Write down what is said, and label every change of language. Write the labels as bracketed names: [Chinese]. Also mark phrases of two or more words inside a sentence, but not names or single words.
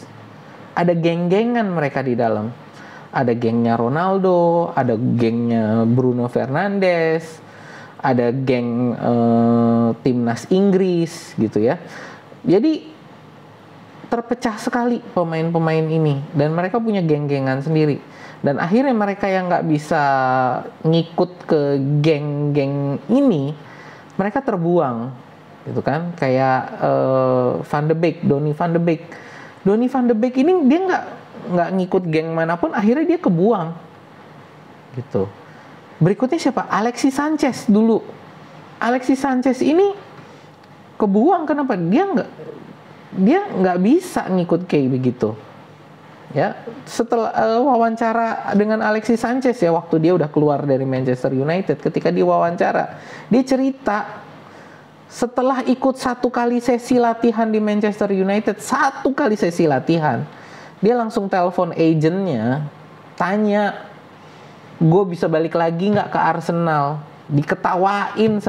[Indonesian] Ada geng-gengan mereka di dalam. Ada gengnya Ronaldo, ada gengnya Bruno Fernandes, ada geng timnas Inggris gitu ya. Jadi terpecah sekali pemain-pemain ini dan mereka punya geng-gengan sendiri. Dan akhirnya mereka yang nggak bisa ngikut ke geng-geng ini, mereka terbuang gitu kan. Kayak Donny van de Beek. Donny van de Beek ini dia nggak ngikut geng manapun, akhirnya dia kebuang gitu. Berikutnya siapa? Alexis Sanchez dulu. Alexis Sanchez ini kebuang, kenapa? Dia nggak bisa ngikut kayak begitu. Ya, setelah wawancara dengan Alexis Sanchez ya, waktu dia udah keluar dari Manchester United, ketika diwawancara dia cerita setelah ikut 1 kali sesi latihan di Manchester United, 1 kali sesi latihan, dia langsung telepon agentnya, tanya, gue bisa balik lagi nggak ke Arsenal?